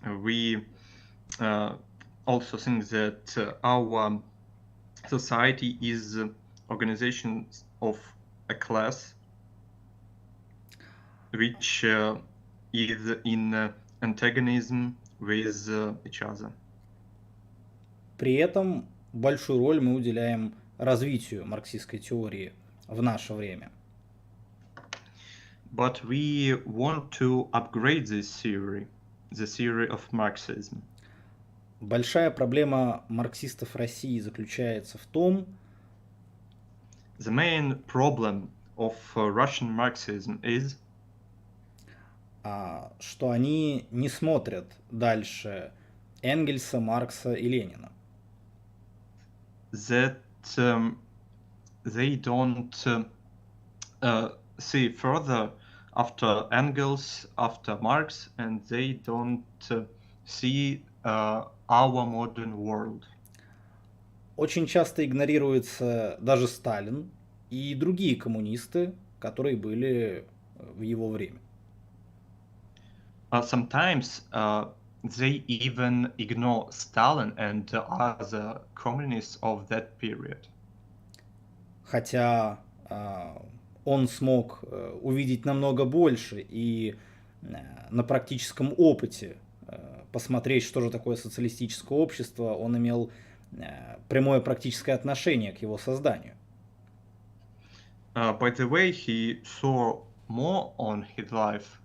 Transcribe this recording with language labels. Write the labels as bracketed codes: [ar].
[en] We also think that our society is organization of a class which is in antagonism with each other. [ru] При этом большую роль мы уделяем развитию марксистской теории в наше время. [en] But we want to upgrade this theory, the theory of Marxism. [ru] Большая проблема марксистов России заключается в том, [en] The main problem of Russian Marxism is [ru] что они не смотрят дальше Энгельса, Маркса и Ленина. [en] that they don't see further after Engels, after Marx, and they don't see our modern world. [ru] Очень часто игнорируется даже Сталин и другие коммунисты, которые были в его время. [en] Sometimes they even ignore Stalin and other communists of that period. [ru] Хотя он смог увидеть намного больше и на практическом опыте посмотреть, что же такое социалистическое общество, он имел прямое практическое отношение к его созданию. [en] By the way, he saw more on his life.